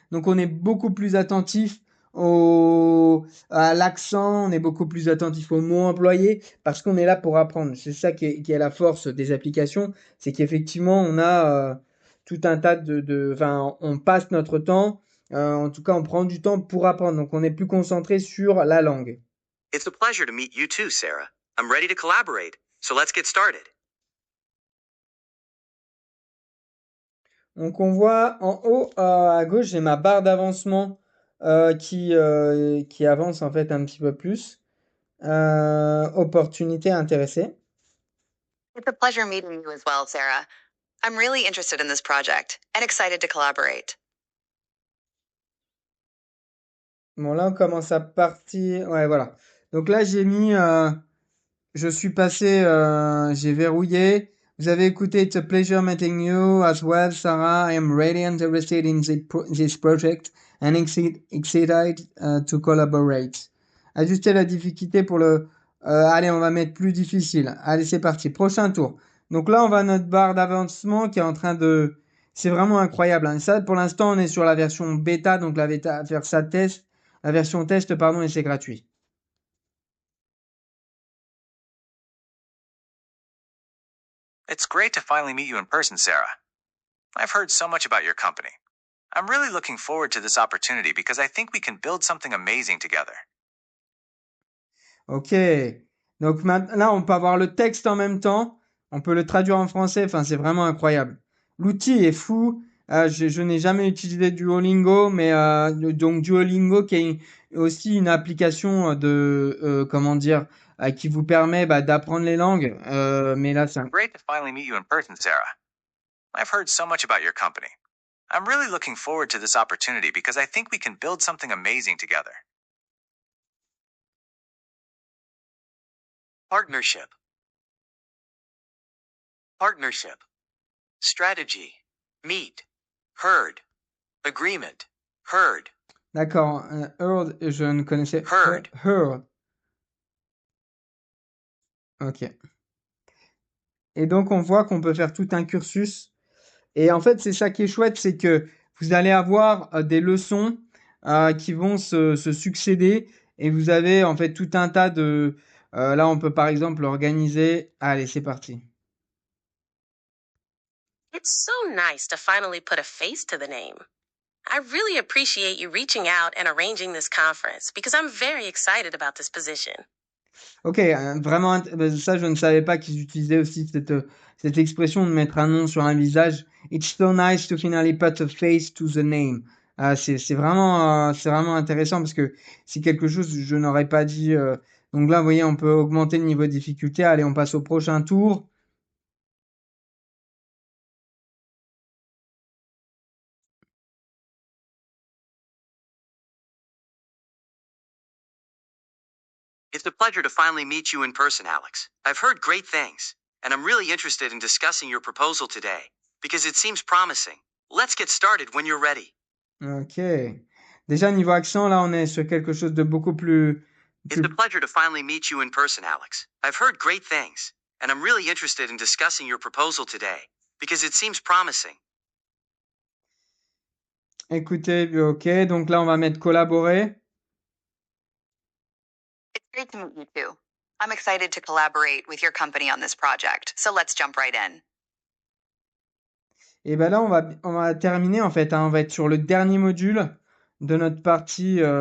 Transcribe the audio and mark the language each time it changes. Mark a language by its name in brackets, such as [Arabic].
[French] Donc, on est beaucoup plus attentif à l'accent, on est beaucoup plus attentif aux mots employés, parce qu'on est là pour apprendre. C'est ça qui est la force des applications, c'est qu'effectivement, on a tout un tas enfin, on passe notre temps, en tout cas, on prend du temps pour apprendre. Donc, on est plus concentré sur la langue. [English] It's a pleasure to meet you too, Sarah. I'm ready to collaborate, so let's get started. [French] Donc on voit en haut à gauche, j'ai ma barre d'avancement qui avance en fait un petit peu plus. Opportunité intéressée. [English] It's a pleasure meeting you as well, Sarah. I'm really interested in this project and excited to collaborate. [French] Bon là on commence à partir. Ouais voilà. Donc là j'ai mis, je suis passé, j'ai verrouillé. Vous avez écouté [English] It's a pleasure meeting you as well, Sarah. I am really interested in this project and excited to collaborate. [French] Ajuster la difficulté pour le... allez, on va mettre plus difficile. Allez, c'est parti. Prochain tour. Donc là, on va à notre barre d'avancement qui est en train de... C'est vraiment incroyable, hein. Ça, pour l'instant, on est sur la version bêta, donc la bêta, faire ça test. La version test, pardon, et c'est gratuit. [English] It's great to finally meet you in person, Sarah. I've heard so much about your company. I'm really looking forward to this opportunity because I think we can build something amazing together. Ok. [French] Donc là, on peut avoir le texte en même temps. On peut le traduire en français. Enfin, c'est vraiment incroyable. L'outil est fou. Je n'ai jamais utilisé Duolingo, mais donc Duolingo qui est aussi une application comment dire, qui vous permet d'apprendre les langues. Mais là, c'est [English] Great to finally meet you in person, Sarah. I've heard so much about your company. I'm really looking forward to this opportunity because I think we can build something amazing together. Partnership. Partnership. Strategy. Meet. Heard. Agreement. Heard. [French] D'accord. Heard, je ne connaissais [English] Heard. Heard. Ok. [French] Et donc, on voit qu'on peut faire tout un cursus. Et en fait, c'est ça qui est chouette, c'est que vous allez avoir des leçons qui vont se succéder et vous avez en fait tout un tas de... là, on peut par exemple organiser... Allez, c'est parti. [English] It's so nice to finally put a face to the name. I really appreciate you reaching out and arranging this conference because I'm very excited about this position. [French] Ok, vraiment, ça, je ne savais pas qu'ils utilisaient aussi cette expression de mettre un nom sur un visage. [English] It's so nice to finally put a face to the name. [French] C'est vraiment intéressant parce que c'est quelque chose que je n'aurais pas dit. Donc là, vous voyez, on peut augmenter le niveau de difficulté. Allez, on passe au prochain tour. [English] It's a pleasure to finally meet you in person, Alex. I've heard great things, and I'm really interested in discussing your proposal today because it seems promising. Let's get started when you're ready. Ok. [French] Déjà, niveau accent, là, on est sur quelque chose de beaucoup plus... [English] It's a pleasure to finally meet you in person, Alex. I've heard great things, and I'm really interested in discussing your proposal today because it seems promising. [French] Écoutez, ok. Donc là, on va mettre collaborer. [English] It's great to meet you too. I'm excited to collaborate with your company on this project, so let's jump right in. [French] Et ben là, on va terminer en fait, hein. On va être sur le dernier module de notre partie.